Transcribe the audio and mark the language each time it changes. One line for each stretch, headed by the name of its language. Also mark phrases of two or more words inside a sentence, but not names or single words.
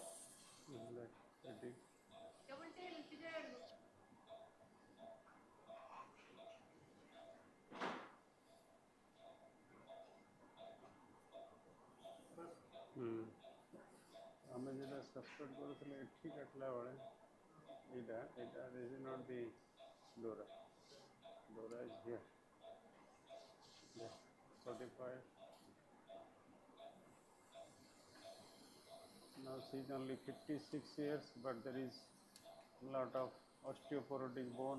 English: Like pretty. double tail
Hindi: किधर
Odia: ଆମେ ଯେଟା ସବସ୍କ୍ରାଇବ୍ କରୁଥିଲେ ଏଠି କାଟିଲା ବେଳେ ଏଇଟା
English: this is not the dora. Dora is here. Yeah. 45. Now she is only 56 years, but there is a lot of osteoporotic bone.